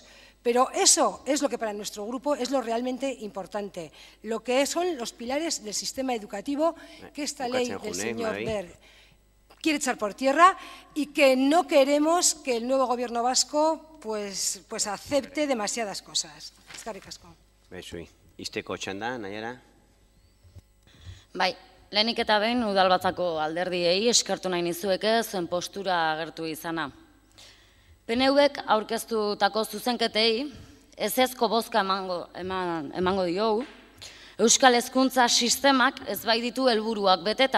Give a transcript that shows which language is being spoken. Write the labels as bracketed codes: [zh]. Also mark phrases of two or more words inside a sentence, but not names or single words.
[es] Pero eso es lo que para nuestro grupo es lo realmente importante, lo que son los pilares del sistema educativo que esta ley del señor Wert quiere echar por tierra y que no queremos que el nuevo gobierno vasco pues acepte demasiadas cosas. [eu] Eskerrik asko. Izteko txanda, Naiara? Bai, lehenik eta behin udalbatzako alderdiei eskertu nahi nizueke zuen postura agertu izana. PNV-ek aurkeztutako zuzenketei ezezko bozka emango diogu, Euskal Hezkuntza sistemak ez baititu helburuak beteta.